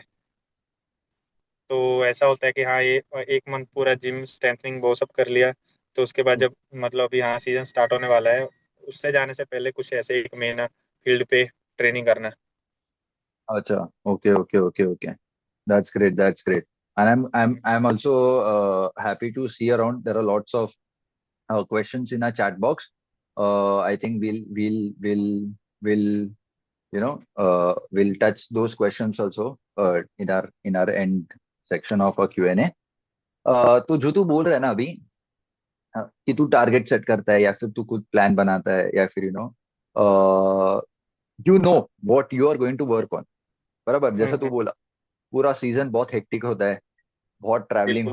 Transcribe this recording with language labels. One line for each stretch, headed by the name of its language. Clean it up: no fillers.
Hindi: तो ऐसा होता है कि हाँ ये एक मंथ पूरा जिम स्ट्रेंथनिंग वो सब कर लिया। तो उसके बाद जब मतलब यहाँ सीजन स्टार्ट होने वाला है, उससे जाने से पहले कुछ ऐसे 1 महीना फील्ड पे ट्रेनिंग करना।
English: अच्छा, okay okay okay okay, that's great, that's great. And I'm also happy to see around there are lots of questions in our chat box. I think we'll we'll touch those questions also in our end section of our Q&A.
Hindi: तो जो तू बोल रहा है ना अभी, कि तू टारगेट सेट करता है या फिर तू खुद प्लान बनाता है या फिर
English: you know what you are going to work on,
Hindi: बराबर जैसा तू हम्म। बोला। पूरा सीजन बहुत हेक्टिक होता है, बहुत ट्रैवलिंग बिल्कुल